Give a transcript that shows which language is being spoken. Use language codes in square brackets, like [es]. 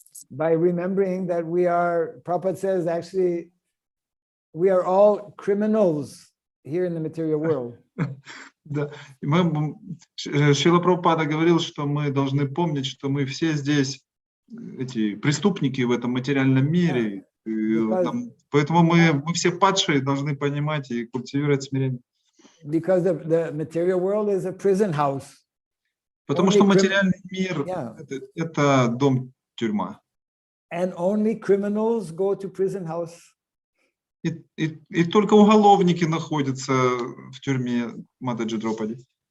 [en] By remembering that Prabhupada says, actually, we are all criminals here in the material world. [ru] Да. Шрила Прабхупада говорил, что мы должны помнить, что мы все здесь эти преступники в этом материальном мире. Поэтому мы все падшие, должны понимать и культивировать смирение. [en] Because the material world is a prison house. [ru] Потому что материальный мир это дом-тюрьма. [en] And only criminals go to prison house. [ru] И только уголовники находятся в тюрьме Матаджи Драупади.